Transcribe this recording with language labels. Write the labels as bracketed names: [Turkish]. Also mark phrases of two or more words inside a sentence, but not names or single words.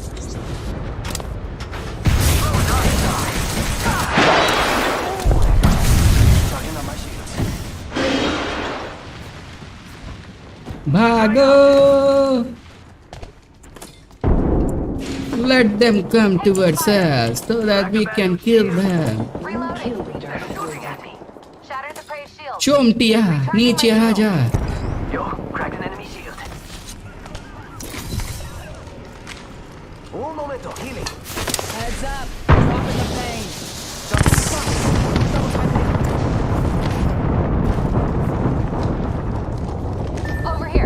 [English] Charging on my shields. भागो let them come towards us so that we can kill them। Reloading. Shattered the prey shield. [Hindi] चोमटिया नीचे आ जा। [English] Yo, cracked an enemy shield. [Spanish] Un momento, healing. [English] Heads up. Dropping the pain. Over here.